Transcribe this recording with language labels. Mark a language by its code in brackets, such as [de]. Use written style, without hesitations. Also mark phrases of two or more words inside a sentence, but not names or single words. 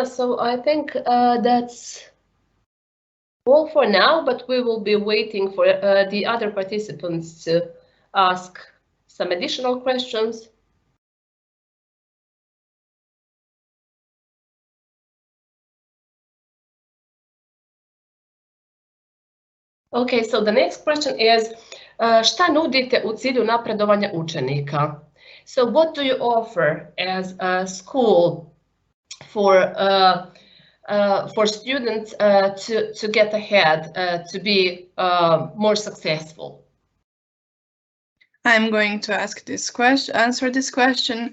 [en] So I think that's all for now, but we will be waiting for the other participants to ask some additional questions. Okay, so the next question is, [bs] šta nudite u cilju napredovanja učenika? [en] So what do you offer as a school for students to get ahead, to be more successful? I'm going to answer this question.